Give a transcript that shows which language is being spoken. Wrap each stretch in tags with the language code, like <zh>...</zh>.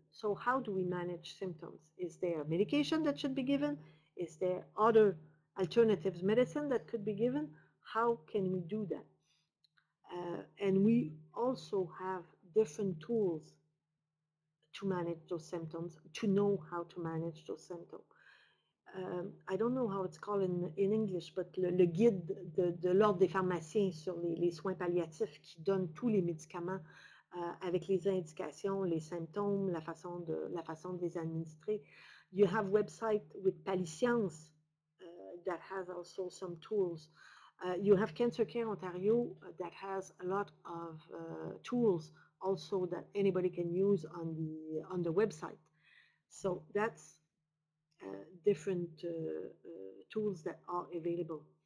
<en>So how do we manage symptoms? Is there medication that should be given? Is there other alternatives, medicine that could be given? How can we do that? And we also have different tools to manage those symptoms, to know how to manage those symptoms. I don't know how it's called in English, but</en> <fr>le guide de l'ordre des pharmaciens sur les soins palliatifs qui donne tous les médicaments avec les indications, les symptômes, la façon de les administrer.</fr> <en>You have website with Palliative that has also some tools. You have Cancer Care Ontario that has a lot of tools also that anybody can use on the website. So that's different tools that are available.</en>